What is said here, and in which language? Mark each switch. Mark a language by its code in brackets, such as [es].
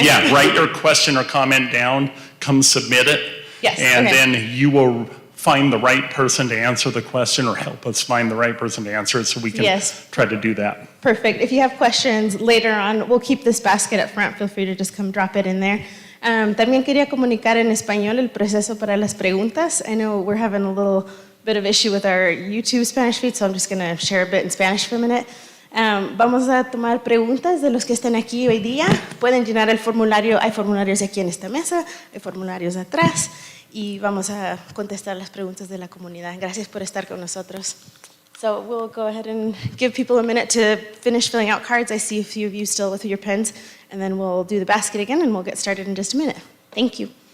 [en] Yeah, write your question or comment down, come submit it, yes, and okay. Then you will find the right person to answer the question or help us find the right person to answer it so we can try to do that. Perfect. If you have questions later on, we'll keep this basket up front. Feel free to just come drop it in there. [es] También quería comunicar en español el proceso para las preguntas. [en] I know we're having a little bit of issue with our YouTube Spanish feed, so I'm just going to share a bit in Spanish for a minute. [es] Vamos a tomar preguntas de los que estén aquí hoy día. Pueden llenar el formulario. Hay formularios aquí en esta mesa, hay formularios atrás, y vamos a contestar las preguntas de la comunidad. Gracias por estar con nosotros. [en] So we'll go ahead and give people a minute to finish filling out cards. I see a few of you still with your pens, and then we'll do the basket again, and we'll get started in just a minute. Thank you.